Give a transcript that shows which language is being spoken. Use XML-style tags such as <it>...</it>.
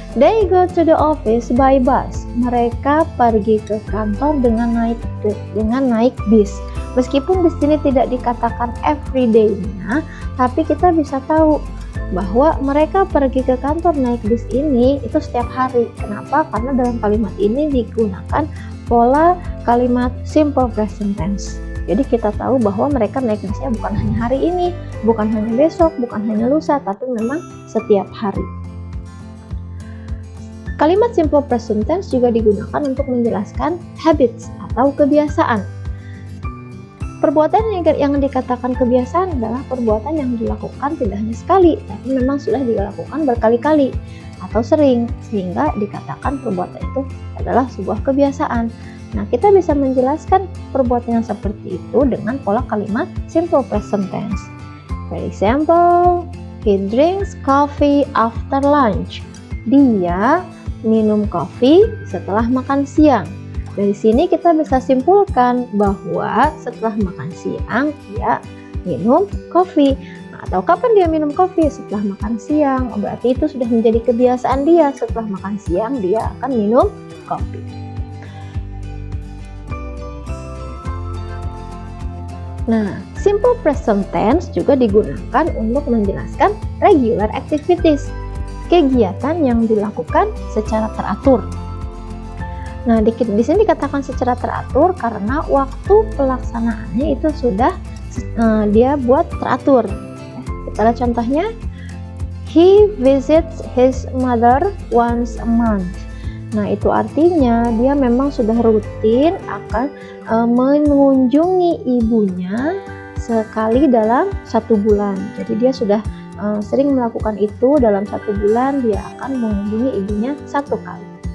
<en>They go to the office by bus.</en> <id>Mereka pergi ke kantor dengan naik bis. Meskipun di sini tidak dikatakan everyday-nya, tapi kita bisa tahu bahwa mereka pergi ke kantor naik bis ini itu setiap hari. Kenapa? Karena dalam kalimat ini digunakan pola kalimat simple present tense. Jadi kita tahu bahwa mereka naik bisnya bukan hanya hari ini, bukan hanya besok, bukan hanya lusa, tapi memang setiap hari. Kalimat simple present tense juga digunakan untuk menjelaskan habits atau kebiasaan. Perbuatan yang dikatakan kebiasaan adalah perbuatan yang dilakukan tidak hanya sekali, tapi memang sudah dilakukan berkali-kali atau sering, sehingga dikatakan perbuatan itu adalah sebuah kebiasaan. Nah, kita bisa menjelaskan perbuatan yang seperti itu dengan pola kalimat simple present tense.</id> <en>For example, he drinks coffee after lunch.</en> <id>Dia minum kopi setelah makan siang. Dari sini kita bisa simpulkan bahwa setelah makan siang dia minum kopi. Atau kapan dia minum kopi? Setelah makan siang. Berarti itu sudah menjadi kebiasaan dia. Setelah makan siang dia akan minum kopi. Nah, simple present tense juga digunakan untuk menjelaskan regular activities, kegiatan yang dilakukan secara teratur. Nah, di sini dikatakan secara teratur karena waktu pelaksanaannya itu sudah dia buat teratur. Kita lihat contohnya.</id> <en>He visits his mother once a month.</en> <id>Nah, itu artinya dia memang sudah rutin akan mengunjungi ibunya sekali dalam 1 bulan. Jadi dia sudah sering melakukan itu. Dalam 1 bulan dia akan mengunjungi ibunya 1 kali.</id>